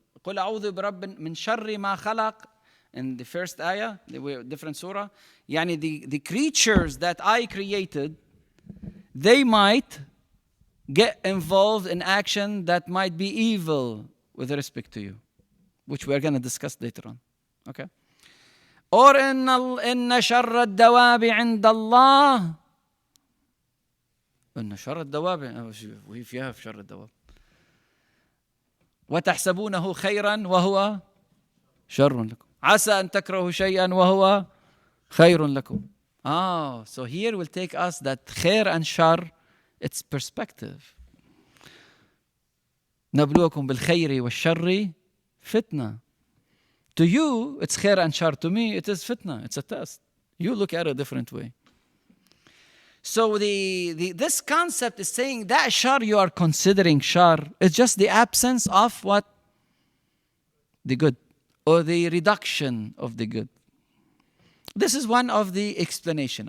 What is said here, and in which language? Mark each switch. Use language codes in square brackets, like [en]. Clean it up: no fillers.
[ar] قل أعوذ برب من شر ما خلق. [en] In the first ayah, different surah. يعني the creatures that I created, they might get involved in action that might be evil with respect to you, which we are going to discuss later on. Okay? [ar] Or إن شر الدواب عند الله. إن شر الدواب, [en] if you have [ar] شر الدواب. وتحسبونه خيرا وهو شر لكم. عسى أن تكرهوا شيئا وهو خير لكم. [en] So here will take us that خير and shar, it's perspective. [ar] نبلوكم بالخير والشر فتنة. [en] To you, it's خير and shar. To me, it is fitna. It's a test. You look at it a different way. So this concept is saying that shar you are considering shar is just the absence of what? The good. Or the reduction of the good. This is one of the explanation.